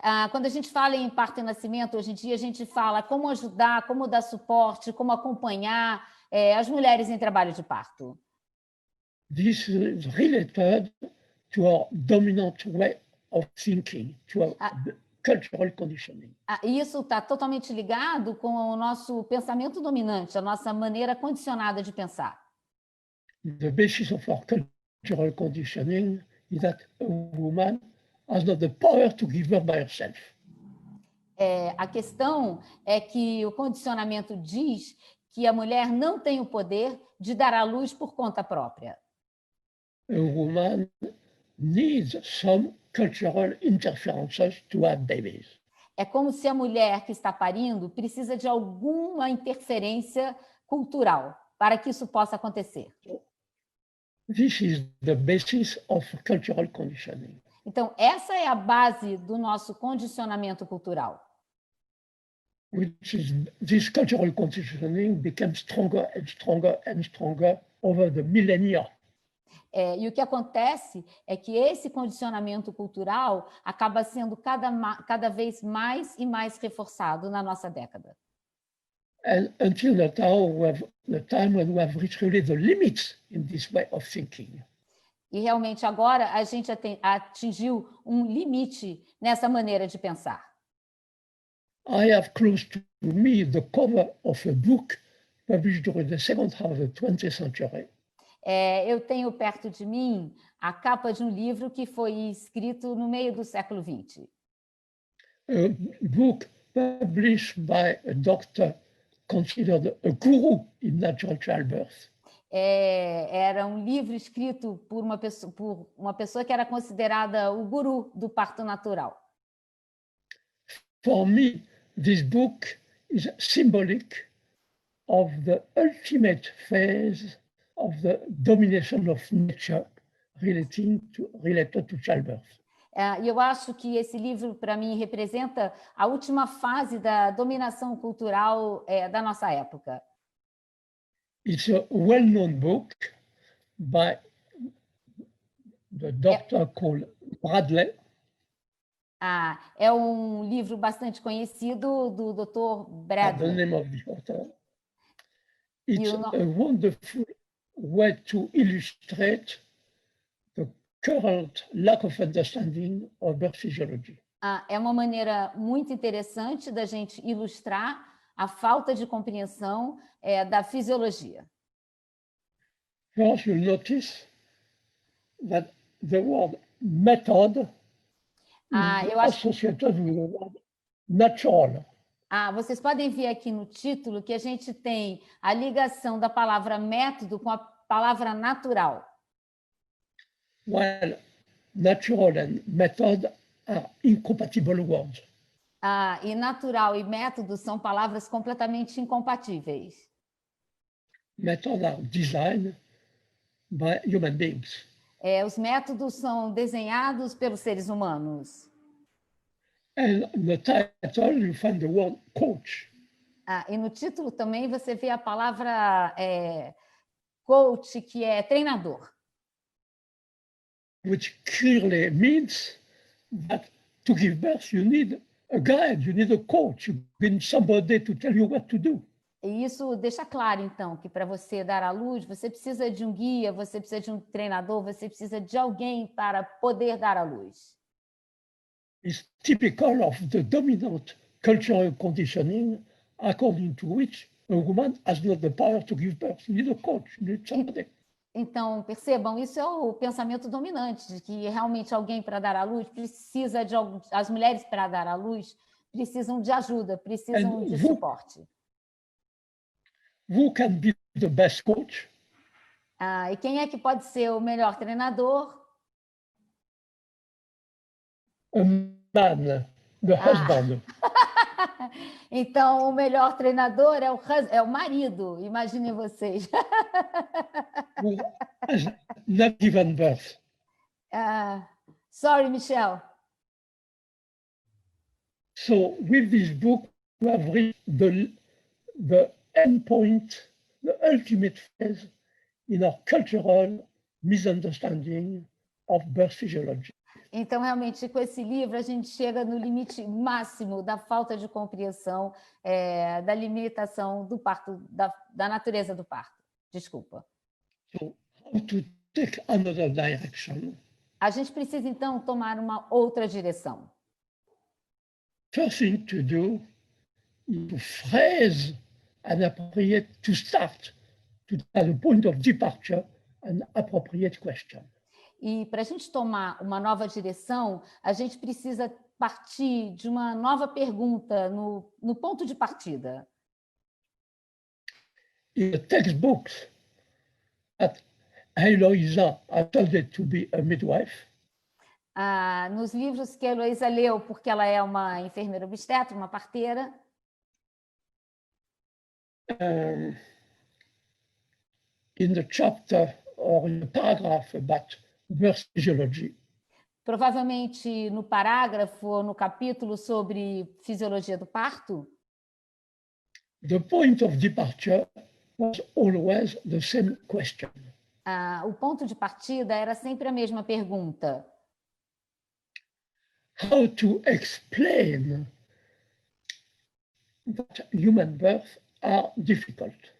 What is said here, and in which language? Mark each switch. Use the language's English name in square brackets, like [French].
[Portuguese] Quando a gente fala em parto e nascimento, hoje em dia a gente fala como ajudar, como dar suporte, como acompanhar as mulheres em trabalho de parto. [English] This is related to our dominant way of thinking, to a cultural conditioning. [Portuguese] Isso está totalmente ligado com o nosso pensamento dominante, a nossa maneira condicionada de pensar. [English] The basis of our cultural conditioning is that a woman has not the power to give birth by herself. [Portuguese] A questão é que o condicionamento diz que a mulher não tem o poder de dar à luz por conta própria. [English] A woman needs some cultural interferences to have babies. [Portuguese] É como se a mulher que está parindo precisa de alguma interferência cultural para que isso possa acontecer. [English] This is the basis of cultural conditioning. [Portuguese] Então, essa é a base do nosso condicionamento cultural. [English] This cultural conditioning became stronger and stronger and stronger over the millennia. [Portuguese] E o que acontece é que esse condicionamento cultural acaba sendo cada vez mais e mais reforçado na nossa década. [English] And until the time when we have reached really the limits in this way of thinking. [Portuguese] E realmente agora a gente atingiu um limite nessa maneira de pensar. [English] I have close to me the cover of a book published during the second half of the 20th century. [Portuguese] Eu tenho perto de mim a capa de um livro que foi escrito no meio do século XX. [English] A book published by a doctor considered a guru in natural childbirth. [Portuguese] Era um livro escrito por uma pessoa que era considerada o guru do parto natural. [English] For me, this book is symbolic of the ultimate phase of the domination of nature related to childbirth. [Portuguese] E eu acho que esse livro, para mim, representa a última fase da dominação cultural da nossa época. [English] It's a well-known book by the doctor called Bradley. [Portuguese] É um livro bastante conhecido do Dr. Bradley. [English] The name of the author. It's a wonderful way to illustrate the current lack of understanding of birth physiology. [Portuguese] É uma maneira muito interessante da gente ilustrar a falta de compreensão da fisiologia. [English] First, you'll notice that the word method is associated with the word natural. [Portuguese] Vocês podem ver aqui no título que a gente tem a ligação da palavra método com a palavra natural. [English] While natural and method are incompatible words. [Portuguese] E natural e método são palavras completamente incompatíveis. [English] Methods are designed by human beings. [Portuguese] Os métodos são desenhados pelos seres humanos. [English] And in the title you find the word coach. [Portuguese] E no título também você vê a palavra coach, que é treinador. [English] Which clearly means that to give birth you need a guide, you need a coach, you need somebody to tell you what to do. [Portuguese] E isso deixa claro, então, que para você dar à luz, você precisa de um guia, você precisa de um treinador, você precisa de alguém para poder dar à luz. [English] It's typical of the dominant cultural conditioning according to which a woman has not the power to give birth. You need a coach, you need somebody. [Portuguese] Então, percebam, isso é o pensamento dominante, de que realmente alguém para dar à luz precisa de as mulheres para dar à luz precisam de ajuda, precisam de suporte. [English] Who can be the best coach? [Portuguese] E quem é que pode ser o melhor treinador? [English] A man, the husband. [Portuguese] Então, o melhor treinador é o marido, imaginem vocês. [English] Who has not given birth. Sorry, Michelle. So, with this book, we have reached the end point, the ultimate phase in our cultural misunderstanding of birth physiology. [Portuguese] Então, realmente, com esse livro, a gente chega no limite máximo da falta de compreensão da limitação do parto, da natureza do parto. Desculpa. [English] So, how to take another direction? [Portuguese] A gente precisa, então, tomar uma outra direção. [English] First thing to do is to phrase an appropriate, to start, to at the point of departure, an appropriate question. [Portuguese] E para a gente tomar uma nova direção, a gente precisa partir de uma nova pergunta no ponto de partida. [English] In the textbooks that Heloisa attended to be a midwife, [Portuguese] Nos livros que a Heloísa leu, porque ela é uma enfermeira obstetra, uma parteira, [English] in the chapter or in the paragraph about birth physiology, [Portuguese] provavelmente no parágrafo ou no capítulo sobre fisiologia do parto, [English] the point of departure was always the same question. [Portuguese] o ponto de partida era sempre a mesma pergunta. [English] How to explain that human birth are difficult?